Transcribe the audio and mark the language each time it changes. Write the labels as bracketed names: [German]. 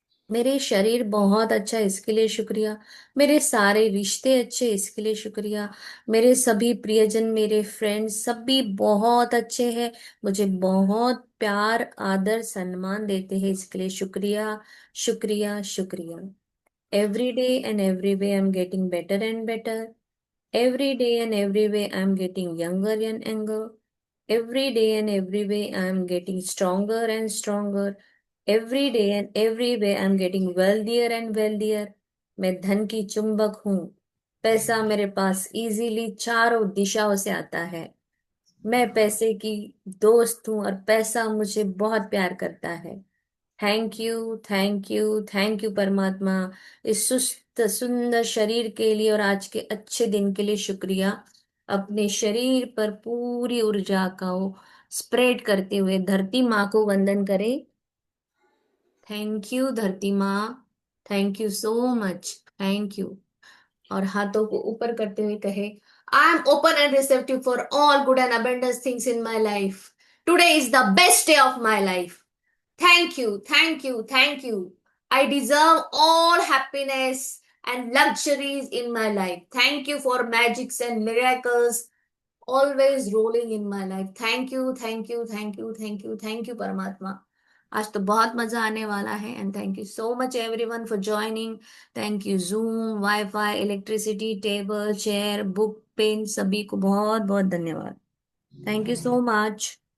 [Hindi] मेरे शरीर बहुत अच्छा है इसके लिए शुक्रिया। मेरे सारे रिश्ते अच्छे इसके लिए शुक्रिया। मेरे सभी प्रियजन, मेरे फ्रेंड्स सभी बहुत अच्छे हैं। मुझे बहुत प्यार आदर सम्मान देते हैं इसके लिए शुक्रिया, शुक्रिया, शुक्रिया। [English] Every day and every way I am getting better and better. Every day and every way I am getting younger and younger. Every day and every way I am getting stronger and stronger. Every day and every way I am getting wealthier and wealthier. [Hindi] मैं धन की चुंबक हूँ। पैसा मेरे पास easily चारों दिशाओं से आता है। मैं पैसे की दोस्त हूँ और पैसा मुझे बहुत प्यार करता है। [English] thank you, thank you, thank you [Hindi] परमात्मा। इस सुस्त सुंदर शरीर के लिए और आज के अच्छे दिन के लिए शुक्रिया। अपने शरीर पर पूरी ऊर्जा का वो स्प्रेड करते हुए धरती माँ को वंदन करें। [English] Thank you धरती माँ। Thank you so much. Thank you. [Hindi] और हाथों को ऊपर करते हुए कहे, [English] I am open and receptive for all good and abundance things in my life. Today is the best day of my life. Thank you, thank you, thank you. I deserve all happiness and luxuries in my life. Thank you for magics and miracles always rolling in my life. Thank you, thank you, thank you, thank you, thank you, Paramatma. [Hindi] आज तो बहुत मजा आने वाला है [English] And thank you so much everyone for joining. Thank you Zoom, wifi, electricity, table, chair, book, pen [Hindi] सभी को बहुत बहुत धन्यवाद। [English] Thank you so much.